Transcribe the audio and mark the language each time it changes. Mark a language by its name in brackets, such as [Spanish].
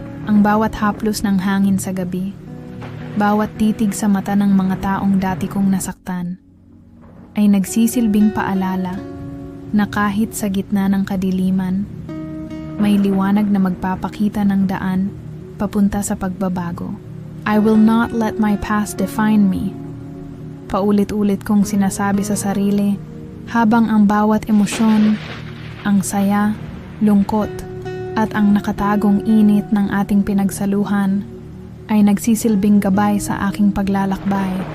[Filipino] Ang bawat haplos ng hangin sa gabi, bawat titig sa mata ng mga taong dati kong nasaktan, ay nagsisilbing paalala na kahit sa gitna ng kadiliman, may liwanag na magpapakita ng daan papunta sa pagbabago. [English] I will not let my past define me. [Filipino] Paulit-ulit kong sinasabi sa sarili habang ang bawat emosyon, ang saya, lungkot, at ang nakatagong init ng ating pinagsaluhan ay nagsisilbing gabay sa aking paglalakbay.